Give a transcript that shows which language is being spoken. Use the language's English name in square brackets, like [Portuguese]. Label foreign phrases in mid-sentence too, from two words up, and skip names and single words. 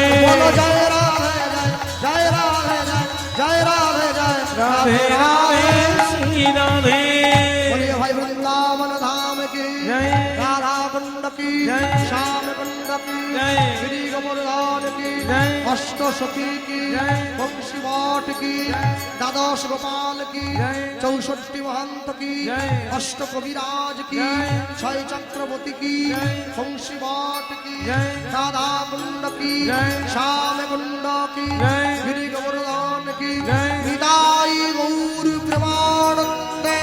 [Hindi] बोलो जय राधे जय राधे जय राधे जय राधे राधे श्री राधे बोलिए भाई वृंदावन धाम की जय राधा कुंड की जय श्याम कुंड की जय श्री गोवर्धन की जय अष्ट सखी की जय वंशी वाट की द्वादश गोपाल की জয়। 64 महंत की জয়। अष्ट कविराज की জয়। 6 चक्रवर्ती की জয়। वंशी वट की জয়। राधा कुंड की জয়। श्याम कुंड की জয়। गिरि गोवर्धन की জয়। [Bangla] নিতাই গৌর প্রেমানন্দে